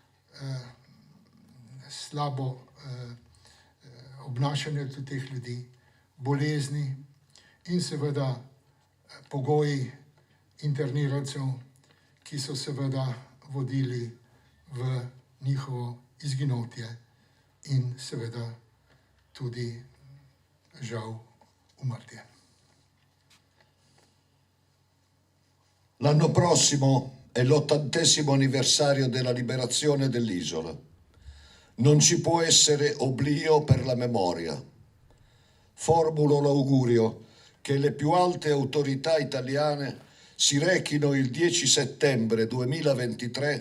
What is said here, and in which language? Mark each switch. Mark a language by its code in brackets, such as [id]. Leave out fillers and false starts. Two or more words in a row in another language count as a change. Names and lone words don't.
[sl] slabo obnašanje teh ljudi, bolezni in seveda pogoji internirancev, ki so seveda vodili v njihovo izginotje in seveda tudi žal umrtje. [it] L'anno prossimo è l'80° anniversario della liberazione dell'isola. Non ci può essere oblio per la memoria. Formulo l'augurio che le più alte autorità italiane si rechino il 10 settembre 2023